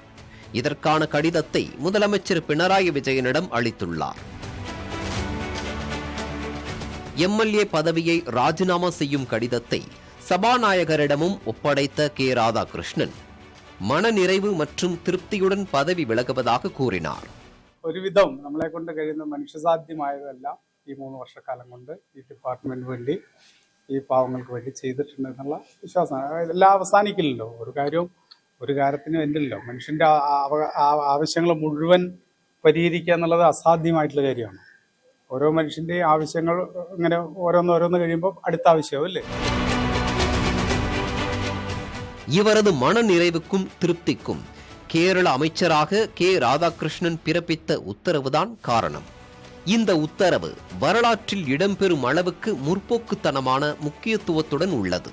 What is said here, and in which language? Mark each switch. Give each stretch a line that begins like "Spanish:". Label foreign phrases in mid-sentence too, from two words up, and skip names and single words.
Tamil: இதற்கான கடிதத்தை முதலமைச்சர் பினராயி விஜயனிடம் அளித்துள்ளார். எம்எல்ஏ பதவியை ராஜினாமா செய்யும் கடிதத்தை சபாநாயகரிடமும் ஒப்படைத்த கே ராதாகிருஷ்ணன் மனநிறைவு மற்றும் திருப்தியுடன் பதவி விலகுவதாக கூறினார்.
Malayalam: ഒരുവിധം നമ്മളെ കൊണ്ട് കഴിയുന്ന മനുഷ്യസാധ്യമായതെല്ലാം ഈ 3 വർഷക്കാലം കൊണ്ട് ഈ ഡിപ്പാർട്ട്മെന്റ് വേണ്ടി ഈ പാവങ്ങൾക്ക് വേണ്ടി ചെയ്തിട്ടുണ്ടെന്നുള്ള വിശ്വാസമാണ്. ഇതെല്ലാം അവസാനിക്കില്ലല്ലോ. ഒരു കാര്യത്തിനും എൻഡില്ലല്ലോ. മനുഷ്യന്റെ ആവശ്യങ്ങൾ മുഴുവൻ പരിഹരിക്കുക എന്നുള്ളത് അസാധ്യമായിട്ടുള്ള കാര്യമാണ്. ഓരോ മനുഷ്യന്റെയും ആവശ്യങ്ങൾ ഇങ്ങനെ ഓരോന്ന് കഴിയുമ്പോൾ അടുത്ത ആവശ്യമാവില്ലേ.
Tamil: இவரது மன நிறைவுக்கும் திருப்திக்கும் கேரள அமைச்சராக கே ராதாகிருஷ்ணன் பிறப்பித்த உத்தரவுதான் காரணம். இந்த உத்தரவு வரலாற்றில் இடம்பெறும் அளவுக்கு முற்போக்குத்தனமான முக்கியத்துவத்துடன் உள்ளது.